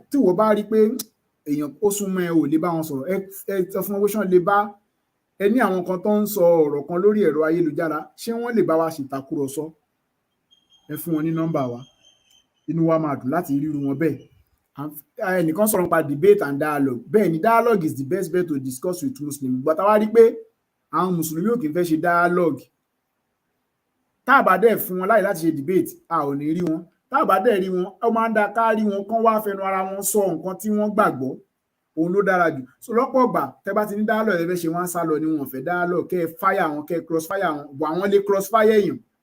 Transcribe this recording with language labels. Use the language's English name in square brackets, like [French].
[Yoruba] Tí wọ́n bá rí pé èèyàn ó súnmọ́ ẹ ò lè bá wọn sọ̀rọ̀, ẹ sọ fún wọn wíṣán lè bá ẹ ní àwọn kan tó ń sọ ọ̀rọ̀ kan lórí ẹ̀rọ ayélujára, ṣé wọ́n lè bá wa ṣètàkùrọ̀sọ? Ẹ fún wọn ní nọ́mbà wa, inú wa máa dùn láti ríru wọn bẹ́ẹ̀. Ẹnìkan sọ̀rọ̀ nípa [English] debate and dialogue. [Yoruba] Bẹ́ẹ̀ ni [English] dialogue is the best way to discuss with Muslims. [Yoruba] But àwa rí pé àwọn mùsùlùmí ò kì í fẹ́ ṣe dialogue. Tá a bá dẹ̀ fún wọn láyè láti ṣe debate, a ò ní rí wọn. Tá a bá dẹ̀ rí wọn, ó máa ń da ká rí wọn kán wá fẹnu ara wọn sọ nǹkan tí wọ́n gbàgbọ́. Òun ló dára jù. So lọ́pọ̀ ìgbà tẹ́ bá ti ní dialogue ẹ fẹ́ ṣe wọ́n sá lọ ni wọn fẹ́ dialogue, kẹ́ ẹ fire wọn, kẹ́ ẹ [English] cross fire [Yoruba] wọn, bọ̀ àwọn lè cross fire èèyàn.